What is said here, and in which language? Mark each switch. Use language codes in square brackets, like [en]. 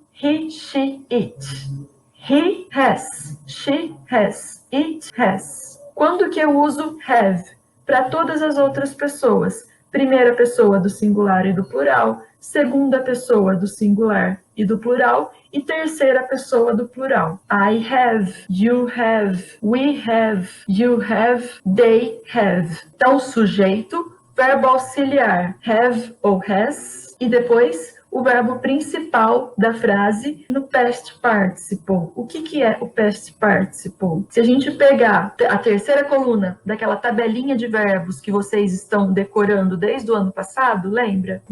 [en] He, she, it. He has, she has, it has. [pt] Quando que eu uso have? Para todas as outras pessoas. Primeira pessoa do singular e do plural, segunda pessoa do singular e do plural, e terceira pessoa do plural. [en] I have, you have, we have, you have, they have. [pt] Então, sujeito, verbo auxiliar, have ou has, e depois o verbo principal da frase no past participle. O que é o past participle? Se a gente pegar a terceira coluna daquela tabelinha de verbos que vocês estão decorando desde o ano passado, lembra?